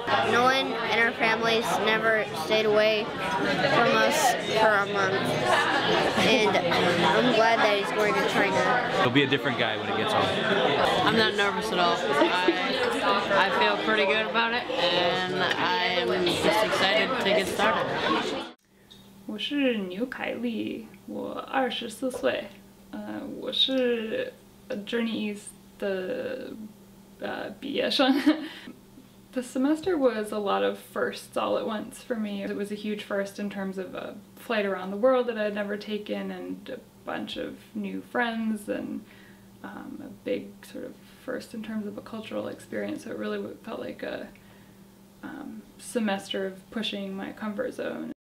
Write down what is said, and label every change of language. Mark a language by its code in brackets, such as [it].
[en] No one in our families never stayed away from us for a month. And I'm glad that he's going to China. He'll be a different guy when he gets home. I'm not nervous at all. I feel pretty good about it, and I'm just excited to get started. [zh] 我是牛凯丽，我24岁，我是 Journey East 的毕业生。 [en] The semester was a lot of firsts all at once for me. It was a huge first in terms of a flight around the world that I'd never taken and a bunch of new friends and a big sort of first in terms of a cultural experience. So it really felt like a semester of pushing my comfort zone.